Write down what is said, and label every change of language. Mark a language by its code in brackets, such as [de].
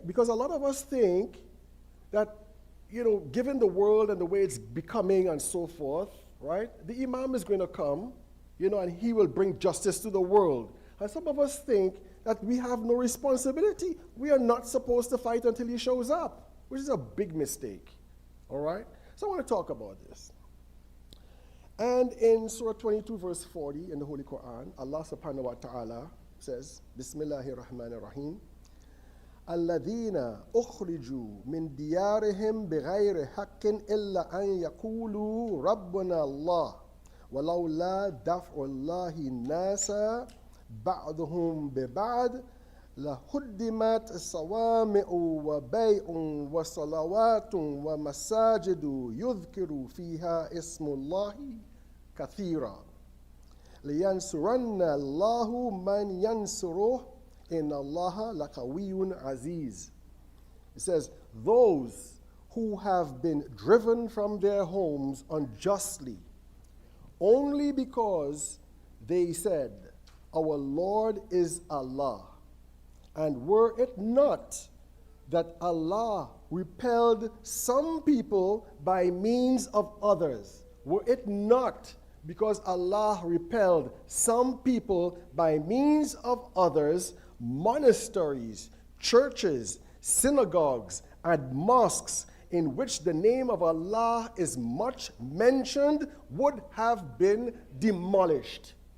[en] Because a lot of us think that, you know, given the world and the way it's becoming and so forth, right? The Imam is going to come, you know, and he will bring justice to the world. And some of us think that we have no responsibility. We are not supposed to fight until he shows up, which is a big mistake, all right? So I want to talk about this. And in Surah 22, verse 40 in the Holy Quran, Allah [ar] subhanahu wa ta'ala [en] says, [ar] Bismillahir Rahmanir Rahim, الذين أخرجوا من ديارهم بغير حق إلا أن يقولوا ربنا الله ولولا دفع الله الناس بعضهم ببعض لهدمت صوامع وبيع وصلوات ومساجد يذكر فيها اسم الله كثيرا لينصرن الله من ينصره إن الله لقوي عزيز. [en] It says, those who have been driven from their homes unjustly only because they said, our Lord is Allah. And were it not that Allah repelled some people by means of others, were it not because Allah repelled some people by means of others, monasteries, churches, synagogues, and mosques in which the name of Allah is much mentioned would have been demolished.